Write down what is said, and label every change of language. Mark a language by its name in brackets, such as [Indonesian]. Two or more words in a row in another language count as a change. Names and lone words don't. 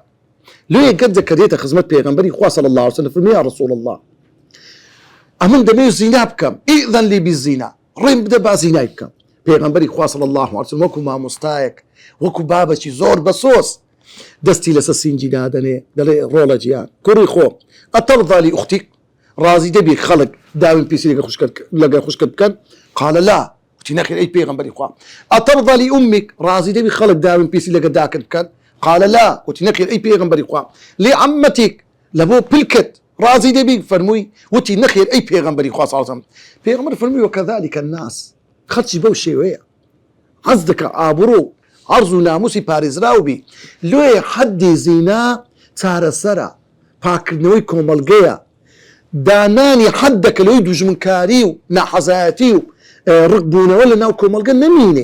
[Central Kurdish] لێ گەنجە کە دێتە خزمەت پێغەمبەری خوا [Arabic] صلی الله علیه وسلم [Central Kurdish] فەرمێ [Arabic] یا رسول الله، [Central Kurdish] ئەمن دەمەوێت زینا بکەم، [Arabic] ئیذن لی بالزینا، [Central Kurdish] ڕێم بدە با زینای بکەم. پێغەمبەری خوا [Arabic] صلی الله علیه وسلم [Central Kurdish] وەکو مامۆستایەک، وەکو بابەکی زۆر بەسۆس دەستی لەسەر سینجی دادەنێ، دەڵێ ڕۆڵە گیان کوڕی خۆ، [Arabic] ئەتەرضا لی ئوختیک، [Central Kurdish] ڕازی دەبی خەڵک داوینپیسی لەگەڵ خوشکت بکەن؟ [Arabic] قال لا، [Central Kurdish] وتی نەخێر ئەی پێغەمبەری خوا. [Arabic] ئەتەرضا لی ئومیک، [Central Kurdish] ڕازی دەبی خەڵک داوینپیسی لەگەڵ داکت بکەن؟ [Arabic] قال لا، [Central Kurdish] وتی نەخێر ئەی پێغەمبەری خوا. [Arabic] لێ عەمەتیک، [Central Kurdish] لە بۆ پلکت ڕازی دەبی؟ فەرمووی، وتی نەخێر ئەی پێغەمبەری خوا [Arabic] صلی الله علیه وسلم. [Central Kurdish] پێغەمبەر فەرمووی [Arabic] وەکەذالک الناس، [Central Kurdish] خەڵکی بەو شێوەیە حەز دەکە ئابڕۆ عەرز و ناموسی پارێزراو بی. لێ حەدی زینا چارەسەرە، پاکردنەوەی کۆمەڵگەیە، دانانی حەد دەکە لەوەی دوژمنکاری و ناحەزایەتی و ڕقبوونەوە لە ناو کۆمەڵگە نەمینێ.